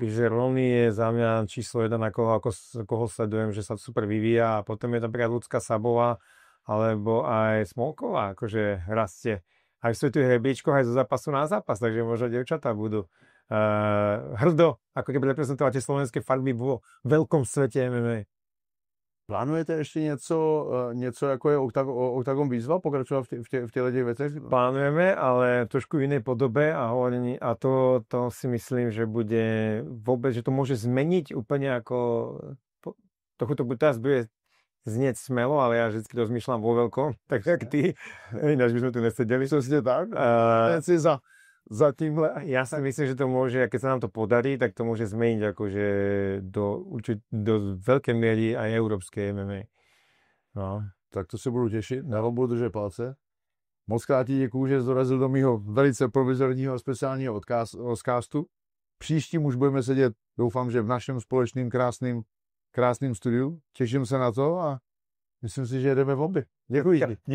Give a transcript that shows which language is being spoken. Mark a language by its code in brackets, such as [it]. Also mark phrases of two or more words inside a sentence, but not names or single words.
[sk] Že Ronny je za mňa číslo 1, koho sledujem, že sa super vyvíja. A potom je napríklad Ľudská Sabová, alebo aj Smolková, akože rastie. Aj v svetových hrebiečkoch, aj zo zápasu na zápas, takže možno dievčatá budú hrdo, ako keby reprezentovať tie slovenské farby vo veľkom svete MMA. [cs] Plánujete ještě něco jako je Oktagon výzva, pokračovat v těchto věcech? Plánujeme, ale trošku v jiné podobe a to si myslím, že bude vůbec, že to může změnit úplně jako, [sk] trochu to teraz bude znieť smelo, ale ja vždycky rozmýšľam vo veľkom, tak jak ty, ináč by sme tu nesedeli. [cs] Přesně tak. Za tímhle. [sk] Ja si myslím, že to môže, keď sa nám to podarí, tak to môže zmeniť akože do veľkej miery aj európskej MMA. No. [cs] Tak to se budu těšit, já vám budu držet palce. Moc krát ti děkuju, že jsi dorazil do mýho velice provizorního a speciálního odcastu. Příštím už budeme sedět, doufám, že v našem společným krásným studiu. Těším se na to a myslím si, že jedeme v obě.